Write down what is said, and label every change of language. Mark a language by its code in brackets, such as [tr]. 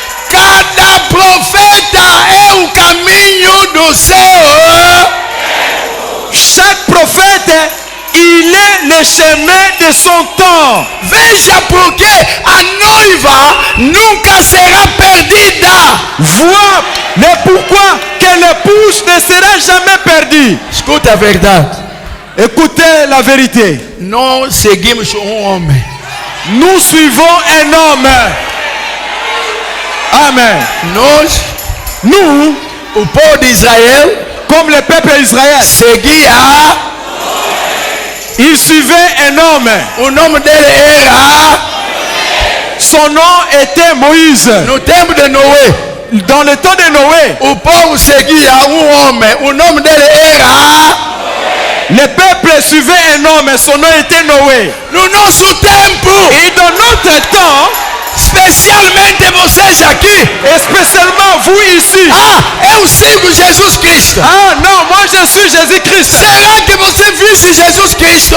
[pt] Cada profeta é o caminho do seu. [fr] Chaque prophète, il est le chemin de son temps. [pt] Veja porque a noiva nunca será perdida. [fr] Vois le pourquoi que l'épouse ne sera jamais perdue. [pt] Escuta a verdade. [fr] Écoutez la vérité. [pt] Nós seguimos homem. [fr] Nous suivons un homme. Amen. Nous, [pt] o povo de Israel, [fr] comme le peuple d'Israël, [pt] seguia. [fr] Il suivait un homme. [pt] O nome dele era. [fr] Son nom était Moïse. [pt] No tempo de Noé. [fr] Dans le temps de Noé, [pt] o povo seguia homem. O nome dele era. [fr] Le peuple suivait un homme. Son nom était Noé. [pt] No nosso tempo. [fr] Et dans notre temps, [pt] especialmente vocês aqui, [fr] especialmente vous ici. [pt] Eu sigo Jesus Cristo. [fr] Non, moi je suis Jésus-Christ. [pt] Será que você visse Jesus Cristo?